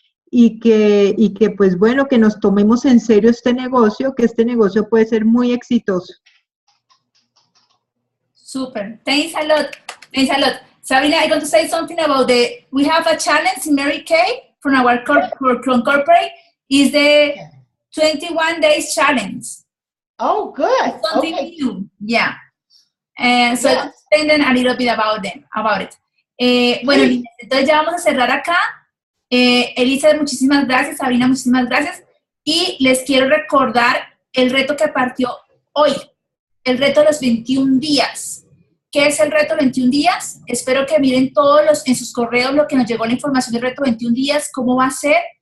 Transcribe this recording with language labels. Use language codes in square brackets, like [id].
[es] Y que pues bueno, que nos tomemos en serio este negocio, que este negocio puede ser muy exitoso. [en] Super. Thanks a lot. Thanks a lot. Sabrina, I want to say something about we have a challenge in Mary Kay from our corporate, is the 21 days challenge. Oh, good. It's something new. Yeah. So let's explain a little bit about it. [es] Bueno, entonces ya vamos a cerrar acá. Elizabeth, muchísimas gracias. Sabrina, muchísimas gracias. Y les quiero recordar el reto que partió hoy, el reto de los 21 días. ¿Qué es el reto 21 días? Espero que miren todos en sus correos lo que nos llegó la información del reto 21 días, cómo va a ser.